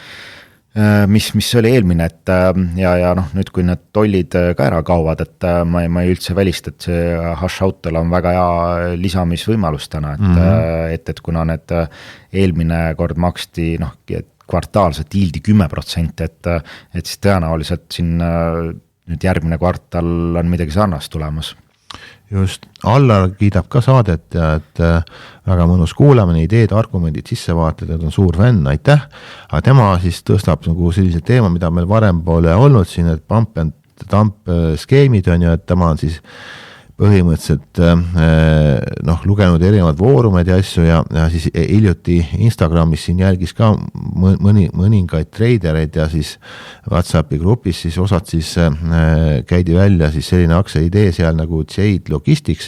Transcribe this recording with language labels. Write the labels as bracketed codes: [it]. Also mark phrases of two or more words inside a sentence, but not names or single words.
[et] mis oli eelmine, et ja noh, nüüd kui need tollid ka ära kaovad, et ma ei üldse välista, et see Hush Autol on väga hea lisamisvõimalus täna, et kuna need eelmine kord maksti noh, kvartaalselt yieldi 10%, et siis tõenäoliselt siin nüüd järgmine kvartal on midagi sarnast tulemas. Just, Allar kiidab ka saadet ja et väga mõnus kuulamine, ideed, argumendid, sissevaated, et on suur fänn, aitäh. Aga tema siis tõstab nagu sellise teema, mida meil varem pole olnud siin, et [en] pump and dump [et] skeemid on ju, et tema on siis põhimõtteliselt noh, lugenud erinevad foorumeid ja asju ja siis hiljuti Instagramis siin jälgis ka mõningaid treidereid ja siis WhatsAppi grupis siis osad siis käidi välja siis selline aktsia idee seal nagu Jade Logistics